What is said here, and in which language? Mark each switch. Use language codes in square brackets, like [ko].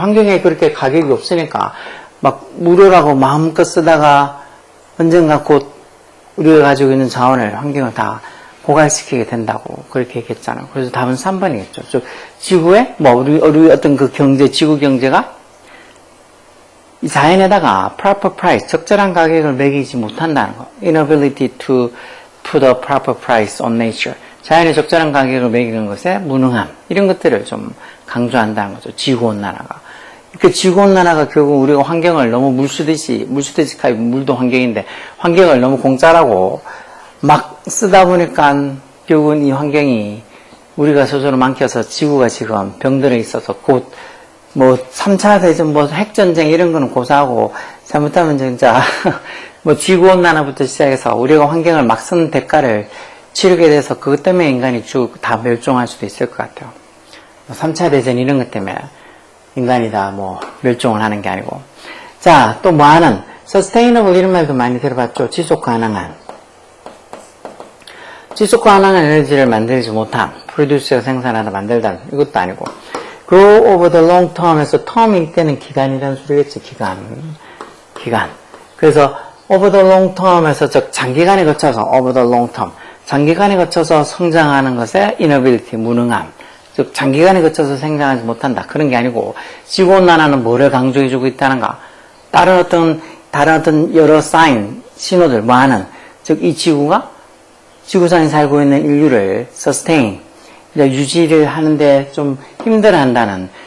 [ko] 환경에 그렇게 가격이 없으니까 막 무료라고 마음껏 쓰다가 언젠가 곧 우리가 가지고 있는 자원을, 환경을 다 고갈시키게 된다고 그렇게 얘기했잖아요. 그래서 답은 3번이겠죠. 즉 지구에 우리 어떤 그 경제, 지구 경제가 이 자연에다가 [en] proper price, [ko] 적절한 가격을 매기지 못한다는 거. [en] inability to put a proper price on nature. [ko] 자연의 적절한 가격을 매기는 것에 무능함. 이런 것들을 좀 강조한다는 거죠. 지구온난화가. 그 지구온난화가 결국 우리가 환경을 너무 물쓰듯이 물도 환경인데 환경을 너무 공짜라고 막 쓰다 보니까 결국은 이 환경이 우리가 스스로 망쳐서 지구가 지금 병들어 있어서 곧 3차 대전, 핵전쟁 이런 거는 고사하고, 잘못하면 진짜, 지구온난화부터 시작해서 우리가 환경을 막 쓰는 대가를 치르게 돼서 그것 때문에 인간이 다 멸종할 수도 있을 것 같아요. 3차 대전 이런 것 때문에 인간이 다 멸종을 하는 게 아니고. 자, 또 하는, sustainable 이런 말도 많이 들어봤죠. 지속 가능한 에너지를 만들지 못함. produce가 생산하다 만들다. 이것도 아니고. [en] grow over the long term에서 [ko] term일 때는 기간이라는 소리겠지. 기간. 그래서 [en] over the long term에서 [ko] 즉 장기간에 거쳐서 [en] over the long term. [ko] 장기간에 거쳐서 성장하는 것에 inability, 무능함. 즉 장기간에 거쳐서 성장하지 못한다. 그런 게 아니고 지구온난화는 뭐를 강조해주고 있다는가? 다른 어떤 여러 사인, 신호들, 즉 이 지구상에 살고 있는 인류를 sustain, 유지를 하는데 좀 힘들어한다는